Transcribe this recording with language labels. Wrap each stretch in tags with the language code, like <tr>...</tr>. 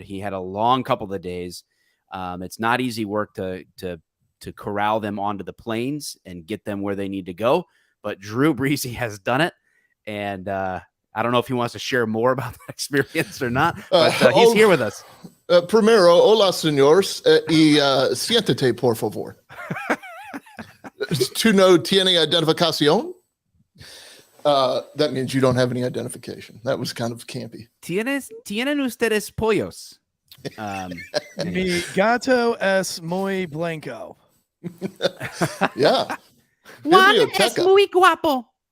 <en>He had a long couple of days. It's not easy work to corral them onto the planes and get them where they need to go. But Drew Breasy has done it. And I don't know if he wants to share more about that experience or not, but he's here with us.</en> <es>Primero, hola, señores, y siéntate, por favor. ¿Tú no tiene identificación?</es> <en>That means you don't have any identification. That was kind of campy.</en> <es>¿Tienen ustedes pollos? Mi gato es muy blanco.</es> <en>Yeah.</en> <es>Juan es muy guapo.</es>